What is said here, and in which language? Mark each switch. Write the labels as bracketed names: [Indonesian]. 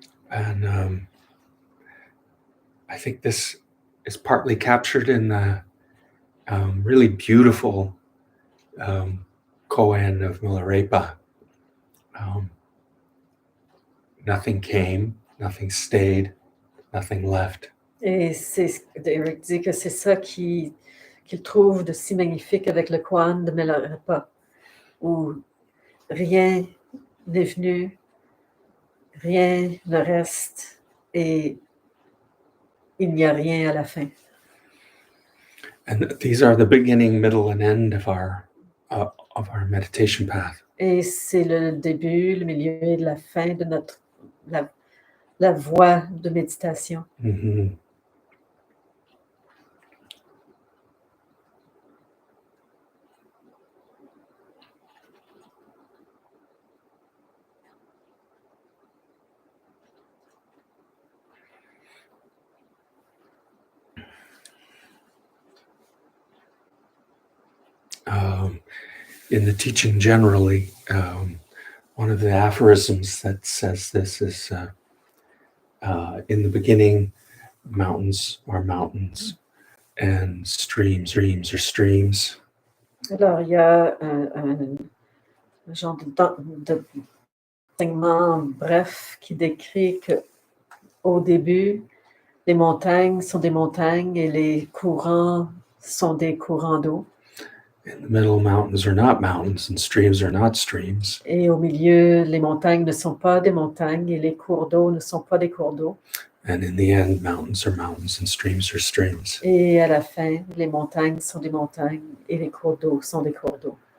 [English] And I think this is partly captured in the really beautiful koan of Milarepa. Nothing came, nothing stayed, nothing left. [French] Et Eric dit que c'est ça qu'il trouve de si magnifique avec le koan de Milarepa, où rien n'est venu, rien ne reste et il n'y a rien à la fin. [English] And these are the beginning, middle, and end of our meditation path. [French] Et c'est le début, le milieu et la fin de la voie de méditation. Mm-hmm. [English] In the teaching generally, one of the aphorisms that says this is, in the beginning, mountains are mountains, and streams are streams. [French] Alors, il y a un genre d'enseignement bref qui décrit qu'au début, les montagnes sont des montagnes et les courants sont des courants d'eau. [English] In the middle, mountains are not mountains and streams are not streams. [French] Et au milieu, les montagnes ne sont pas des montagnes et les cours d'eau ne sont pas des cours d'eau. [English] And in the end, mountains are mountains and streams are streams. [French] Et à la fin, les montagnes sont des montagnes et les cours d'eau sont des cours d'eau.